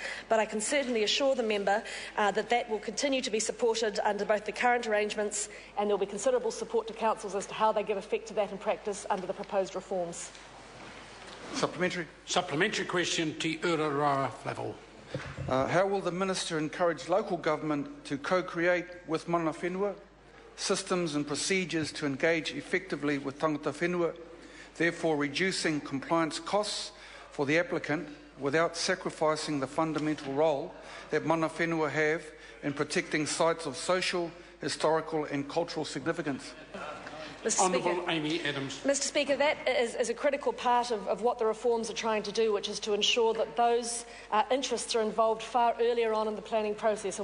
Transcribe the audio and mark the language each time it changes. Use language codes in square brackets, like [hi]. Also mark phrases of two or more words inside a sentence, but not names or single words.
[en] But I can certainly assure the member that will continue to be supported under both the current arrangements, and there will be considerable support to councils as to how they give effect to that in practice under the proposed reforms. Supplementary. Supplementary question, Te Ururoa Flavell. How will the Minister encourage local government to co-create with [mi] mana whenua [en] systems and procedures to engage effectively with [mi] tangata whenua, [en] therefore reducing compliance costs for the applicant without sacrificing the fundamental role that [mi] mana whenua [en] have in protecting sites of social, historical and cultural significance? Honourable Amy Adams. Mr Speaker, that is a critical part of what the reforms are trying to do, which is to ensure that those interests are involved far earlier on in the planning process.